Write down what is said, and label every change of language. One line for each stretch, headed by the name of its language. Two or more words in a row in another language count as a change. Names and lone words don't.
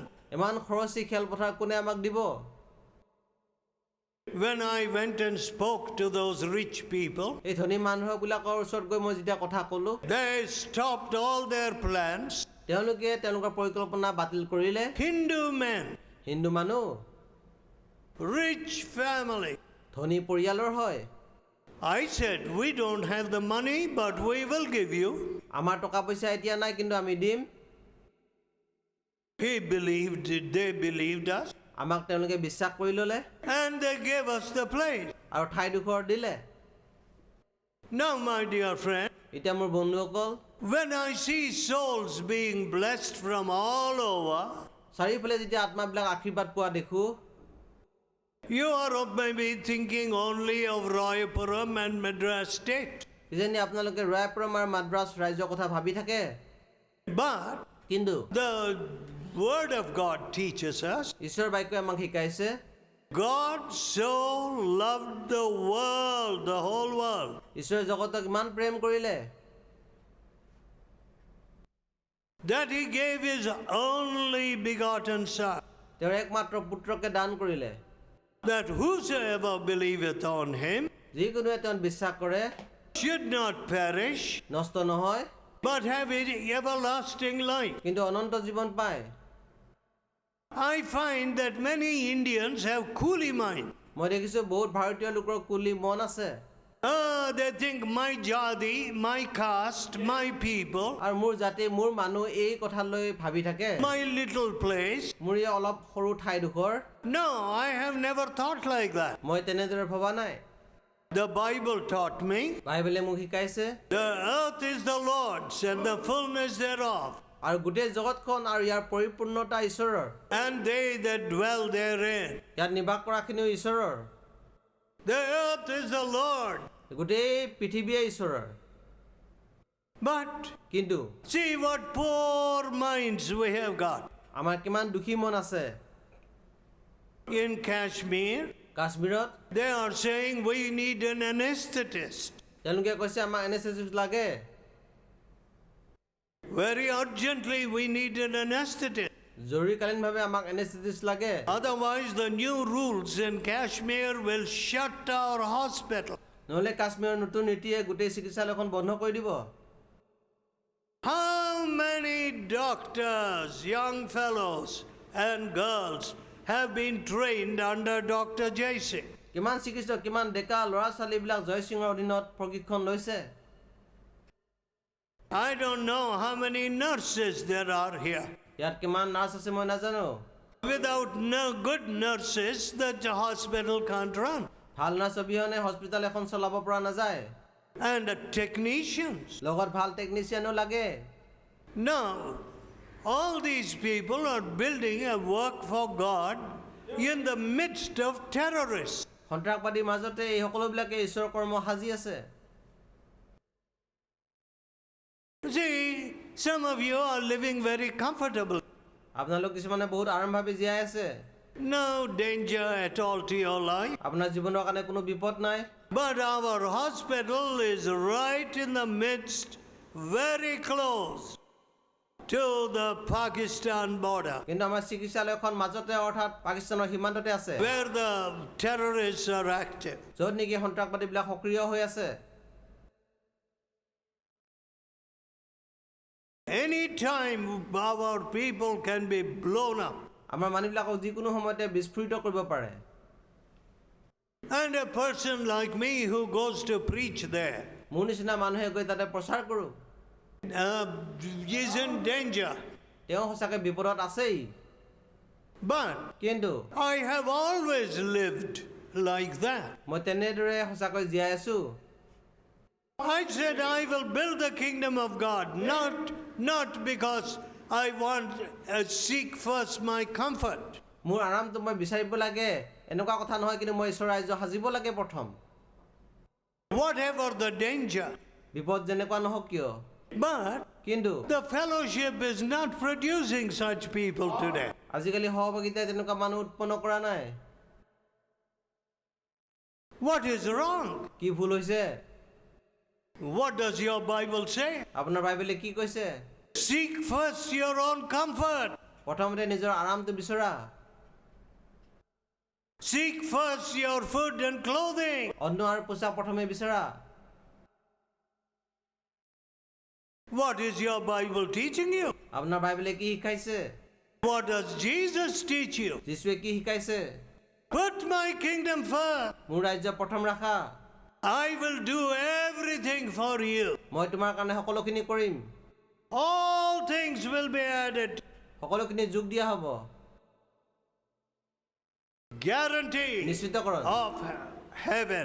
Assamese: ইমান খৰচী খেলপথাৰ কোনে আমাক দিব
English: When I went and spoke to those rich people,
Assamese: এই ধনী মানুহবিলাকৰ ওচৰত গৈ মই যেতিয়া কথা ক'লো
English: they stopped all their plans.
Assamese: তেওঁলোকে তেওঁলোকৰ পৰিকল্পনা বাতিল কৰিলে
English: Hindu men,
Assamese: হিন্দু মানুহ
English: rich family.
Assamese: ধনী পৰিয়ালৰ হয়
English: I said, we don't have the money, but we will give you.
Assamese: আমাৰ টকা পইচা এতিয়া নাই কিন্তু আমি দিম
English: They believed us,
Assamese: আমাক তেওঁলোকে বিশ্বাস কৰি ল'লে
English: and they gave us the place.
Assamese: আৰু ঠাইডোখৰ দিলে
English: Now, my dear friend,
Assamese: এতিয়া মোৰ বন্ধুসকল
English: when I see souls being blessed from all over,
Assamese: চাৰিওফালে যেতিয়া আত্মাবিলাক আশীৰ্বাদ পোৱা দেখো
English: you are maybe thinking only of Royapuram and Madras state.
Assamese: কিজানি আপোনালোকে ৰায়পুৰম আৰু মাদ্ৰাছ ৰাজ্যৰ কথা ভাবি থাকে
English: But
Assamese: কিন্তু
English: the word of God teaches us,
Assamese: ঈশ্বৰৰ বাক্যই আমাক শিকাইছে
English: God so loved the world, the whole world,
Assamese: ঈশ্বৰে জগতক ইমান প্ৰেম কৰিলে
English: that he gave his only begotten Son,
Assamese: তেওঁৰ একমাত্ৰ পুত্ৰকে দান কৰিলে
English: that whosoever believeth on him
Assamese: যিকোনোৱে তেওঁ বিশ্বাস কৰে
English: should not perish,
Assamese: নষ্ট নহয়
English: but have everlasting life.
Assamese: কিন্তু অনন্ত জীৱন পায়।
English: I find that many Indians have coolie mind.
Assamese: মই দেখিছোঁ বহুত ভাৰতীয় লোকৰ কুলি মন আছে
English: They think my jadi, my caste, my people,
Assamese: আৰু মোৰ জাতি মোৰ মানুহ এই কথালৈ ভাবি থাকে
English: my little place.
Assamese: মোৰ এই অলপ সৰু ঠাইডোখৰ
English: No, I have never thought like that.
Assamese: মই তেনেদৰে ভবা নাই
English: The Bible taught me
Assamese: বাইবেলে মোক শিকাইছে
English: the earth is the Lord's and the fullness thereof,
Assamese: আৰু গোটেই জগতখন আৰু ইয়াৰ পৰিপূৰ্ণতা ঈশ্বৰৰ
English: and they that dwell therein.
Assamese: ইয়াত নিবাস কৰাখিনিও ঈশ্বৰৰ
English: The earth is the Lord.
Assamese: গোটেই পৃথিৱীয়ে ঈশ্বৰৰ
English: But
Assamese: কিন্তু
English: see what poor minds we have got.
Assamese: আমাৰ কিমান দুখী মন আছে
English: In Kashmir,
Assamese: কাশ্মীৰত
English: they are saying we need an anesthetist.
Assamese: তেওঁলোকে কৈছে আমাক এনেস্থেচিষ্ট লাগে
English: Very urgently, we need an anesthetist.
Assamese: জৰুৰীকালীনভাৱে আমাক এনেস্থেচিষ্ট লাগে
English: Otherwise, the new rules in Kashmir will shut our hospital.
Assamese: নহ'লে কাশ্মীৰৰ নতুন নীতিয়ে গোটেই চিকিৎসালয়খন বন্ধ কৰি দিব
English: How many doctors, young fellows and girls have been trained under Dr. Jay Singh?
Assamese: কিমান চিকিৎসক কিমান ডেকা ল'ৰা ছোৱালীবিলাক জয় সিঙৰ অধীনত প্ৰশিক্ষণ লৈছে
English: I don't know how many nurses there are here.
Assamese: ইয়াত কিমান নাৰ্ছ আছে মই নাজানো
English: Without good nurses, the hospital can't run.
Assamese: ভাল নাৰ্ছ অবিহনে হস্পিটেল এখন চলাব পৰা নাযায়
English: And the technicians.
Assamese: লগত ভাল টেকনিচিয়ানো লাগে
English: Now, all these people are building a work for God in the midst of terrorists.
Assamese: সন্ত্ৰাসবাদীৰ মাজতে এই সকলোবিলাকে ঈশ্বৰৰ কৰ্ম সাজি আছে
English: See, some of you are living very comfortable.
Assamese: আপোনালোক কিছুমানে বহুত আৰামভাৱে জীয়াই আছে
English: No danger at all to your life.
Assamese: আপোনাৰ জীৱনৰ কাৰণে কোনো বিপদ নাই
English: But our hospital is right in the midst, very close to the Pakistan border,
Assamese: কিন্তু আমাৰ চিকিৎসালয়খন মাজতে অৰ্থাৎ পাকিস্তানৰ সীমান্ততে আছে
English: where the terrorists are active.
Assamese: য'ত নেকি সন্ত্ৰাসবাদীবিলাক সক্ৰিয় হৈ আছে
English: Any time our people can be blown up.
Assamese: আমাৰ মানুহবিলাকক যিকোনো সময়তে বিস্ফোৰিত কৰিব পাৰে
English: And a person like me who goes to preach there
Assamese: মোৰ নিচিনা মানুহে গৈ তাতে প্ৰচাৰ কৰোঁ
English: is in danger.
Assamese: তেওঁ সঁচাকৈ বিপদত আছেই
English: But
Assamese: কিন্তু
English: I have always lived like that.
Assamese: মই তেনেদৰে সঁচাকৈ জীয়াই আছোঁ
English: I said I will build the kingdom of God, not because I want to seek first my comfort.
Assamese: মোৰ আৰামটো মই বিচাৰিব লাগে এনেকুৱা কথা নহয় কিন্তু মই ঈশ্বৰৰ ৰাজ্য সাজিব লাগে প্ৰথম
English: Whatever the danger.
Assamese: বিপদ যেনেকুৱা নহওক কিয়
English: But
Assamese: কিন্তু
English: the fellowship is not producing such people today.
Assamese: আজিকালি সহভাগিতাই তেনেকুৱা মানুহ উৎপন্ন কৰা নাই
English: What is wrong?
Assamese: কি ভুল হৈছে
English: What does your Bible say?
Assamese: আপোনাৰ বাইবেলে কি কৈছে
English: Seek first your own comfort.
Assamese: প্ৰথমতে নিজৰ আৰামটো বিচৰা
English: Seek first your food and clothing.
Assamese: অন্ন আৰু পোছাক প্ৰথমে বিচৰা
English: What is your Bible teaching you?
Assamese: আপোনাৰ বাইবেলে কি শিকাইছে
English: What does Jesus teach you?
Assamese: যীশুৱে কি শিকাইছে
English: Put my kingdom first.
Assamese: মোৰ ৰাজ্য প্ৰথম ৰাখা
English: I will do everything for you.
Assamese: মই তোমাৰ কাৰণে সকলোখিনি কৰিম
English: All things will be added.
Assamese: সকলোখিনি যোগ দিয়া হ'ব
English: Guarantee
Assamese: নিশ্চিতকৰণ
English: of heaven.